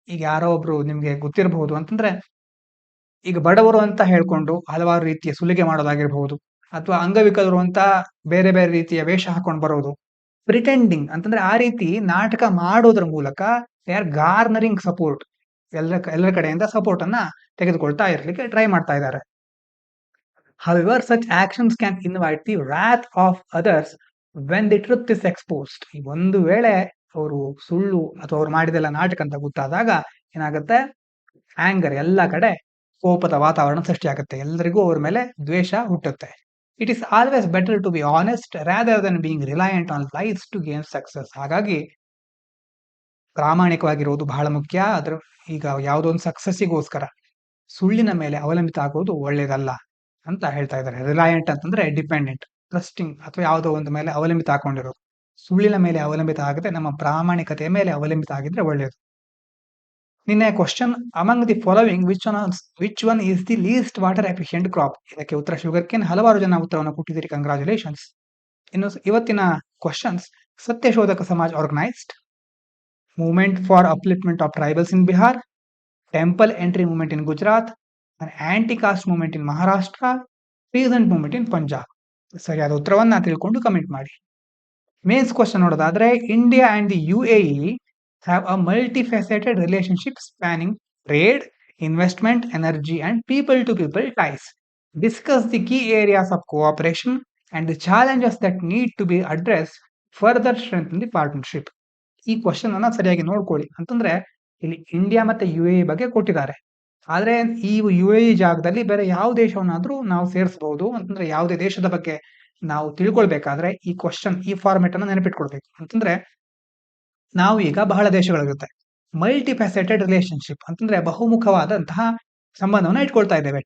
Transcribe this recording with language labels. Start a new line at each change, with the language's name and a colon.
Kannada: ಈಗ ಯಾರೋ ಒಬ್ರು ನಿಮ್ಗೆ ಗೊತ್ತಿರಬಹುದು ಅಂತಂದ್ರೆ, ಈಗ ಬಡವರು ಅಂತ ಹೇಳ್ಕೊಂಡು ಹಲವಾರು ರೀತಿಯ ಸುಲಿಗೆ ಮಾಡೋದಾಗಿರ್ಬಹುದು, ಅಥವಾ ಅಂಗವಿಕಲರು ಅಂತ ಬೇರೆ ಬೇರೆ ರೀತಿಯ ವೇಷ ಹಾಕೊಂಡು ಬರೋದು. ಪ್ರಿಟೆಂಡಿಂಗ್ ಅಂತಂದ್ರೆ ಆ ರೀತಿ ನಾಟಕ ಮಾಡೋದ್ರ ಮೂಲಕ
English: they are garnering support,
Kannada: ಎಲ್ಲರ ಕಡೆಯಿಂದ ಸಪೋರ್ಟ್ ಅನ್ನ ತೆಗೆದುಕೊಳ್ತಾ ಇರ್ಲಿಕ್ಕೆ ಟ್ರೈ ಮಾಡ್ತಾ ಇದ್ದಾರೆ.
English: However, such actions can invite the wrath of others when the truth is exposed.
Kannada: ಈ ಒಂದು ವೇಳೆ ಅವರು ಸುಳ್ಳು ಅಥವಾ ಅವ್ರು ಮಾಡಿದೆಲ್ಲ ನಾಟಕ ಅಂತ ಗೊತ್ತಾದಾಗ ಏನಾಗುತ್ತೆ, ಆಂಗರ್, ಎಲ್ಲ ಕಡೆ ಕೋಪದ ವಾತಾವರಣ ಸೃಷ್ಟಿಯಾಗುತ್ತೆ, ಎಲ್ಲರಿಗೂ ಅವ್ರ ಮೇಲೆ ದ್ವೇಷ ಹುಟ್ಟುತ್ತೆ.
English: It is always better to be honest rather than being reliant on lies to gain success.
Kannada: ಹಾಗಾಗಿ ಪ್ರಾಮಾಣಿಕವಾಗಿರೋದು ಬಹಳ ಮುಖ್ಯ. ಈಗ ಯಾವುದೋ ಒಂದು ಸಕ್ಸಸ್ಸಿಗೋಸ್ಕರ ಸುಳ್ಳಿನ ಮೇಲೆ ಅವಲಂಬಿತ ಆಗೋದು ಒಳ್ಳೇದಲ್ಲ ಅಂತ ಹೇಳ್ತಾ ಇದ್ದಾರೆ. ರಿಲಯಂಟ್ ಅಂತಂದ್ರೆ ಡಿಪೆಂಡೆಂಟ್, ಟ್ರಸ್ಟಿಂಗ್ ಅಥವಾ ಯಾವುದೋ ಒಂದು ಮೇಲೆ ಅವಲಂಬಿತ ಹಾಕೊಂಡಿರೋದು. ಸುಳ್ಳಿನ ಮೇಲೆ ಅವಲಂಬಿತ ಆಗದೆ ನಮ್ಮ ಪ್ರಾಮಾಣಿಕತೆಯ ಮೇಲೆ ಅವಲಂಬಿತ ಆಗಿದ್ರೆ ಒಳ್ಳೆಯದು. ನಿನ್ನೆ
English: Question, among the following which one is the least water efficient crop?
Kannada: ಇದಕ್ಕೆ ಉತ್ತರ
English: Sugar cane.
Kannada: ಹಲವಾರು ಜನ ಉತ್ತರವನ್ನು ಕೊಟ್ಟಿದ್ದೀರಿ,
English: Congratulations.
Kannada: ಇನ್ನು ಇವತ್ತಿನ
English: Questions, Satyashodhak Samaj organised, movement for upliftment of tribals in Bihar, temple entry movement in Gujarat, anti caste movement in Maharashtra, peasant movement in Punjab.
Kannada: ಸರಿಯಾದ ಉತ್ತರವನ್ನ ತಿಳ್ಕೊಂಡು ಕಮೆಂಟ್ ಮಾಡಿ.
English: mains question
Kannada: ನೋಡೋದಾದ್ರೆ,
English: India and the UAE have a multifaceted relationship spanning trade, investment, energy, and people-to-people ties. Discuss the key areas of cooperation and the challenges that need to be addressed further strengthen the partnership.
Kannada: ಈ question ಅನ್ನ ಸರಿಯಾಗಿ ನೋಡ್ಕೊಳ್ಳಿ. ಅಂತಂದ್ರೆ ಇಲ್ಲಿ India ಮತ್ತೆ UAE ಬಗ್ಗೆ ಕೊಟ್ಟಿದ್ದಾರೆ, ಆದ್ರೆ ಈ UAE ಜಾಗದಲ್ಲಿ ಬೇರೆ ಯಾವ ದೇಶವನ್ನಾದ್ರೂ ನಾವು ಸೇರಿಸಬಹುದು. ಅಂತಂದ್ರೆ ಯಾವುದೇ ದೇಶದ ಬಗ್ಗೆ ನಾವು ತಿಳ್ಕೊಳ್ಬೇಕಾದ್ರೆ ಈ ಕ್ವಶನ್, ಈ ಫಾರ್ಮೆಟ್ ಅನ್ನ ನೆನಪಿಟ್ಕೊಳ್ಬೇಕು. ಅಂತಂದ್ರೆ ನಾವು ಈಗ ಬಹಳ ದೇಶಗಳಿರುತ್ತೆ, ಮಲ್ಟಿಫ್ಯಾಸೆಟೆಡ್ ರಿಲೇಶನ್ಶಿಪ್ ಅಂತಂದ್ರೆ ಬಹುಮುಖವಾದಂತಹ ಸಂಬಂಧವನ್ನ ಇಟ್ಕೊಳ್ತಾ ಇದ್ದೇವೆ.